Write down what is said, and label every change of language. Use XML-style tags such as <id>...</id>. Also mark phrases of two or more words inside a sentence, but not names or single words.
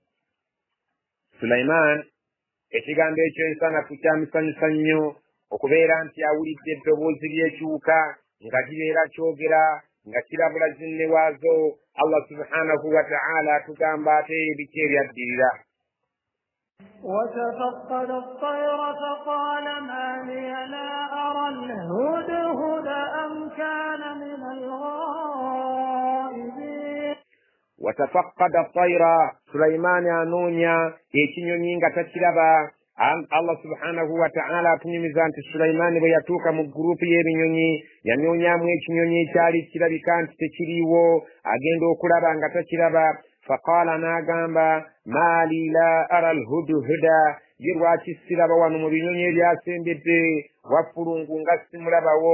<lg>Sulaiman ekigambo ekyo ensanafu kyamusanyusa nnyo okubeera nti awulidde eddoboozi ly'ekiwuka nga kibeera kyogera nga kirabula zinne waazo.</lg> <ar>الله سبحانه وتعالى</ar> <lg>tugamba ate biki ebyaddirira.</lg> <ar>وتفقد الطير فقال ما لي لا أرى الهدهد أم كان من الغائبين. وتفقد الطير</ar> <lg>سليمان أنونيا ekinyonyi nga takiraba.</lg> <ar>الله سبحانه وتعالى</ar> <lg>atunyumiza nti Sulaiman bwe yatuuka mu gurupu y'ebinyonyi yanyoonyamu ekinyonyi ekyali kirabika nti tekiriiwo, agenda okulaba nga takiraba. Faqala n'agamba</lg> <ar>ما لي لا أرى الهدهد,</ar> <lg>ye lwaki siraba wano mu binyonyi ebyasembedde waffulungu nga simulabawo.</lg>